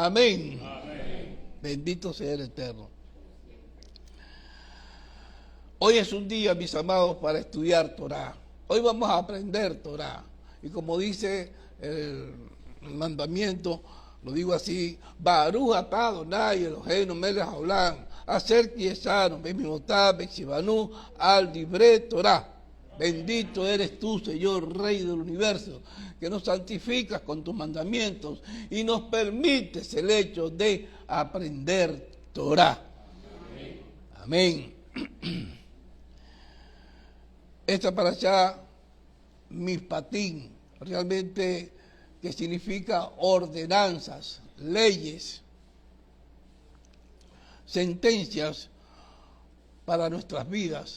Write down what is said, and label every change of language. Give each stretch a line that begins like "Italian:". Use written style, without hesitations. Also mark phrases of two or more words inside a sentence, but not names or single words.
Spanish: Amén. Amén. Bendito sea el Eterno. Hoy es un día, mis amados, para estudiar Torah. Hoy vamos a aprender Torah. Y como dice el mandamiento, lo digo así,
Hebrew: ברוך אתה אדוני אלוהינו מלך העולם, אשר קדשנו במצוותיו וציוונו על דברי תורה.
Spanish: Bendito eres tú, Señor, Rey del universo, que nos santificas con tus mandamientos y nos permites el hecho de aprender Torah. Amén. Esta parashá, Mishpatim, realmente que significa ordenanzas, leyes, sentencias para nuestras vidas.